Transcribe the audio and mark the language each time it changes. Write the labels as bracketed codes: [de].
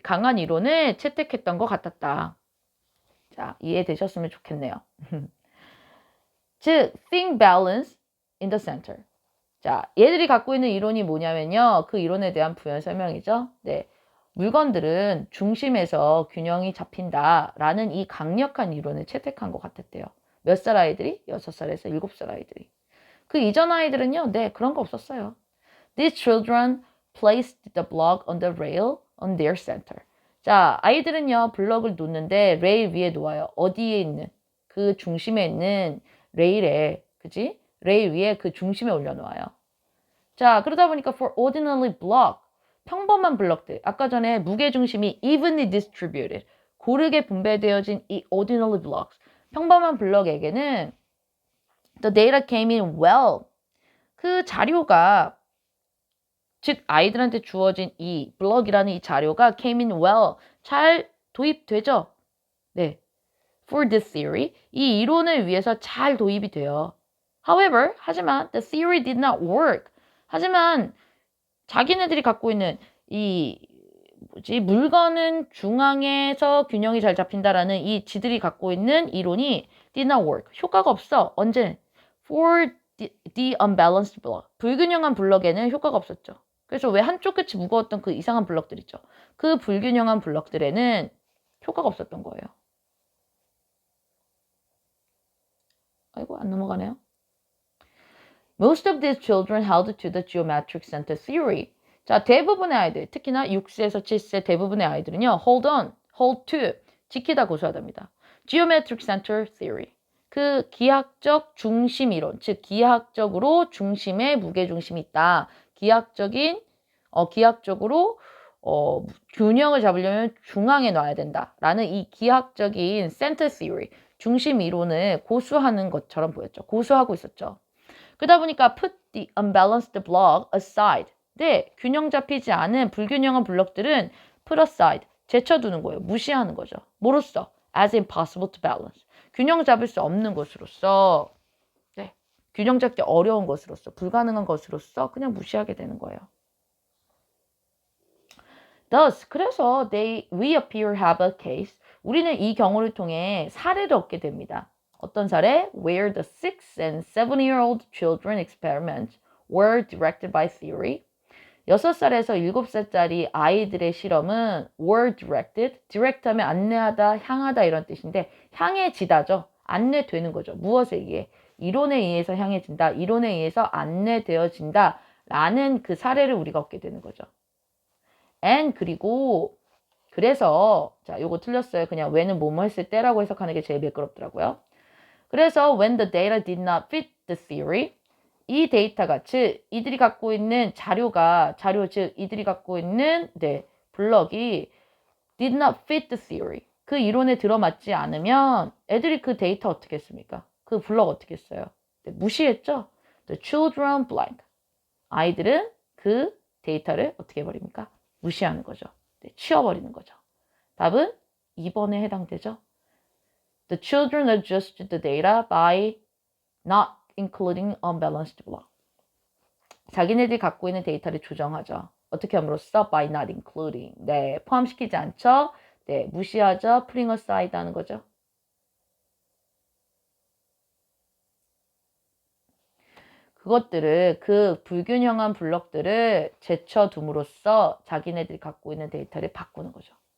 [ko] 강한 이론을 채택했던 것 같았다. 자, 이해되셨으면 좋겠네요. [en] 즉, think balance in the center. [ko] 자, 얘들이 갖고 있는 이론이 뭐냐면요. 그 이론에 대한 부연 설명이죠. 네. 물건들은 중심에서 균형이 잡힌다라는 이 강력한 이론을 채택한 것 같았대요. 몇 살 아이들이? 6살에서 7살 아이들이. 그 이전 아이들은요. 네, 그런 거 없었어요. [en] These children placed the block on the rail on their center. [ko] 자, 아이들은요. 블럭을 놓는데 레일 위에 놓아요. 어디에 있는? 그 중심에 있는 레일에, 그지? 레일 위에 그 중심에 올려놓아요. 자, 그러다 보니까 [en] for ordinary block, [ko] 평범한 블럭들, 아까 전에 무게중심이 [en] evenly distributed, [ko] 고르게 분배되어진 이 [en] ordinary blocks, [ko] 평범한 블럭에게는 [en] the data came in well, [ko] 그 자료가, 즉 아이들한테 주어진 이 블럭이라는 이 자료가 [en] came in well, [ko] 잘 도입되죠? 네. [en] For this theory, [ko] 이 이론을 위해서 잘 도입이 돼요. [en] However, [ko] 하지만 [en] the theory did not work. [ko] 하지만 자기네들이 갖고 있는 이 물건은 중앙에서 균형이 잘 잡힌다라는 이 지들이 갖고 있는 이론이 [en] did not work. [ko] 효과가 없어. 언제? [en] For the unbalanced block. [ko] 불균형한 블럭에는 효과가 없었죠. 그래서 왜 한쪽 끝이 무거웠던 그 이상한 블럭들 있죠. 그 불균형한 블럭들에는 효과가 없었던 거예요. 아이고, 안 넘어가네요. [en] Most of these children held to the geometric center theory. [ko] 자, 대부분의 아이들, 특히나 6세에서 7세 대부분의 아이들은요, [en] hold to, [ko] 지키다 고수하답니다. [en] Geometric center theory. [ko] 그 기하학적 중심 이론, 즉 기하학적으로 중심에 무게중심이 있다. 기하학적인 기하학적으로 균형을 잡으려면 중앙에 놔야 된다라는 이 기하학적인 [en] center theory, [ko] 중심 이론을 고수하는 것처럼 보였죠. 고수하고 있었죠. 그러다 보니까 [en] put the unbalanced block aside. [ko] 네, 균형 잡히지 않은 불균형한 블록들은 [en] put aside, [ko] 제쳐두는 거예요. 무시하는 거죠. 뭐로써? [en] as impossible to balance. [ko] 균형 잡을 수 없는 것으로서, 네, 균형 잡기 어려운 것으로서, 불가능한 것으로서 그냥 무시하게 되는 거예요. [en] Thus, [ko] 그래서 [en] we appear have a case. [ko] 우리는 이 경우를 통해 사례를 얻게 됩니다. 어떤 사례? [en] Where the 6 and 7-year-old children experiments were directed by theory. [ko] 6살에서 7살짜리 아이들의 실험은 [en] were directed. [ko] direct 하면 안내하다, 향하다 이런 뜻인데 향해지다죠. 안내되는 거죠. 무엇에 의해? 이론에 의해서 향해진다. 이론에 의해서 안내되어진다. 라는 그 사례를 우리가 얻게 되는 거죠. and 그리고 그래서 자 요거 틀렸어요. 그냥 when은 뭐뭐 했을 때라고 해석하는 게 제일 매끄럽더라고요. 그래서 [en] when the data did not fit the theory, [ko] 이 데이터가 즉 이들이 갖고 있는 자료 즉 이들이 갖고 있는 블럭이 [en] did not fit the theory, [ko] 그 이론에 들어맞지 않으면 애들이 그 데이터 어떻게 했습니까? 그 블럭 어떻게 했어요? 무시했죠. [en] The children blank, [ko] 아이들은 그 데이터를 어떻게 해버립니까? 무시하는 거죠. 치워버리는 거죠. 답은 2번에 해당되죠. [en] The children adjusted the data by not including unbalanced block. [ko] 자기네들이 갖고 있는 데이터를 조정하죠. 어떻게 함으로써? [en] By not including. [ko] 네, 포함시키지 않죠. 네, 무시하죠. [en] putting aside [ko] 하는 거죠. 그것들을, 그 불균형한 블럭들을 제쳐둠으로써 자기네들이 갖고 있는 데이터를 바꾸는 거죠.